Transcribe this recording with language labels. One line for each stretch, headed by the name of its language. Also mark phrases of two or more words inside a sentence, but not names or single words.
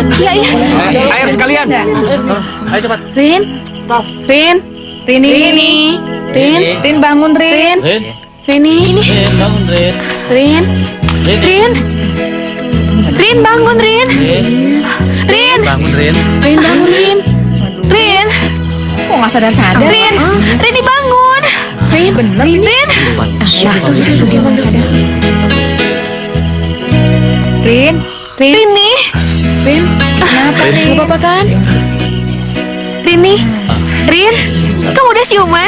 Indonesian: Iya, iya. Air sekalian. Ayo cepat. Rin, Rin, Rin, bangun Rin. Rini, Bangun, Rin. Rin, Rin, bangun, Rin. Rin, Bangun, Rin. Rin bangun Rin. Rin, Kok nggak sadar-sadar? Rin, Rini bangun. Rin, bener Rin, Rin, Rini, Rin, kenapa Rin? Gak apa-apa kan? Rini, Rin, kamu udah siuman?